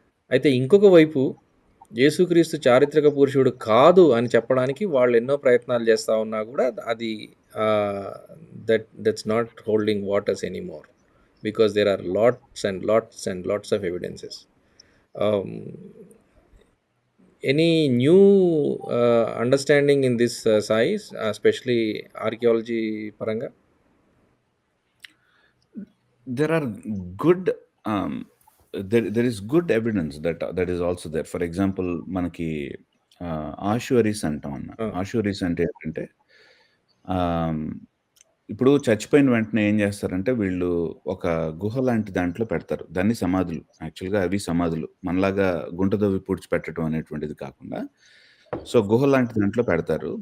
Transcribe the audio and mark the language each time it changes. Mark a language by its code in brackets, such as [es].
[te] అయితే ఇంకొక వైపు యేసుక్రీస్తు చారిత్రక పురుషుడు కాదు అని చెప్పడానికి వాళ్ళు ఎన్నో ప్రయత్నాలు చేస్తా ఉన్నా గూడా అది ఆహ్, [en] That's not holding waters anymore. Because there are lots and lots and lots of evidences. Um, any new understanding in this science, especially archaeology paranga? There are good there is good evidence that is also there. For example, [te] మనకి ఆష్యూరీస్ అంటాం అన్న. ఆష్యూరీస్ అంటే ఏంటంటే ఆహ్, ఇప్పుడు చచ్చిపోయిన వెంటనే ఏం చేస్తారంటే వీళ్ళు ఒక గుహ లాంటి దాంట్లో పెడతారు. దాన్ని సమాధులు. యాక్చువల్‌గా అవి సమాధులు. మనలాగా గుంట తవ్వి పూడ్చిపెట్టడం అనేటువంటిది కాకుండా సో, గుహ లాంటి దాంట్లో పెడతారు.